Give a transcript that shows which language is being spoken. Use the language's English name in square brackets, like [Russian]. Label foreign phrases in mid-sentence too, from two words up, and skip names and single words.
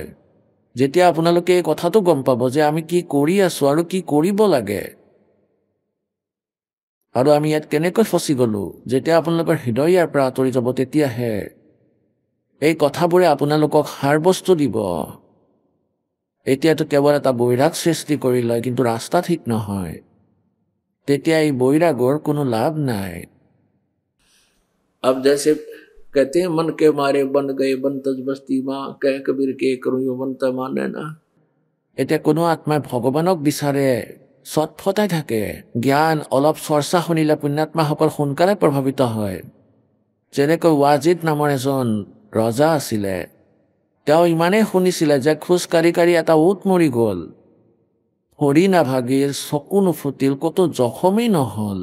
[Assamese] যেতিয়া আপোনালোকে এই কথাটো গম পাব যে আমি কি কৰি আছোঁ আৰু কি কৰিব লাগে, আৰু আমি ইয়াত কেনেকৈ ফচি গ'লো, যেতিয়া আপোনালোকৰ হৃদয় ইয়াৰ পৰা আঁতৰি যাব, তেতিয়াহে এই কথাবোৰে আপোনালোকক সাৰ বস্তু দিব। এতিয়াতো কেৱল এটা বৈৰাগ সৃষ্টি কৰি লয়, কিন্তু ৰাস্তা ঠিক নহয়। তেতিয়া এই বৈৰাগৰ কোনো লাভ নাই। [Hindi] अब जैसे कहते हैं मन के मारे बन गए बनतज बस्ती माँ, कह कबीर के करूँ यो बनता माने ना। [Assamese] এতিয়া কোনো আত্মাই ভগৱানক বিচাৰে, চটফটাই থাকে। জ্ঞান অলপ চৰ্চা শুনিলে পুণ্যাত্মাসকল সোনকালে প্ৰভাৱিত হয়। যেনেকৈ ৱাজিদ নামৰ এজন ৰজা আছিলে, তেওঁ ইমানেই শুনিছিলে যে খোজ কাঢ়ি কাঢ়ি এটা উট মৰি গ'ল, ভৰি নাভাগিল, চকু নুফুটিল, ক'তো জখমেই নহ'ল।